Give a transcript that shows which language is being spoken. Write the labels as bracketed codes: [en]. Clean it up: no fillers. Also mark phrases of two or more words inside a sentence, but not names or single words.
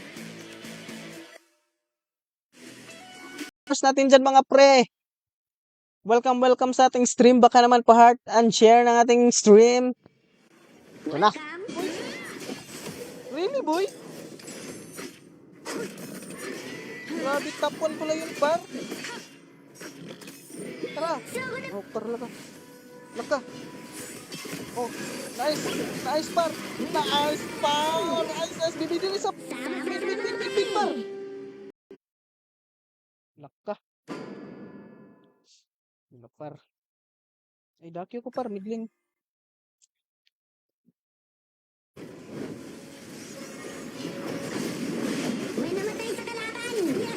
[tl] First natin dyan, mga pre. Welcome sa ating stream. Baka naman pa- [en] heart and share [tl] ng ating stream. Ito na. [en] Really, boy? [tl] Grabe, top 1 pala yun, par. Tara. Oh, par, laka. Laka. Oh, [en] nice. Nice, [tl] par. Nice, par. Nice. Bibili sa... Bibili, par. Laka. Par. Ay, daki ko, par. Midling. May namatay sa kalaban. Yes.